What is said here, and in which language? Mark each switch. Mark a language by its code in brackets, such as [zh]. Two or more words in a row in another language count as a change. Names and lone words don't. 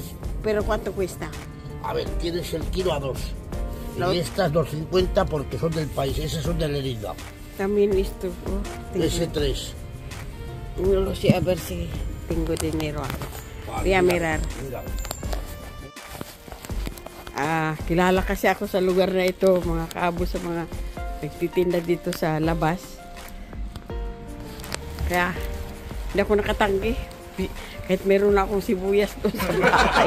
[es] Pero ¿cuánto cuesta? A ver, tienes el kilo a 2. No. Y estas 2,50 porque son del país, esas son de Lerida. También esto. Ese 3. No lo sé, a ver si tengo dinero. Voy a mirar. Mira. [tl] Kilala kasi ako sa lugar na ito, mga kaabo, sa mga nagtitinda dito sa labas. Kaya, hindi ako nakatanggi. Kahit meron na akong sibuyas doon sa bahay.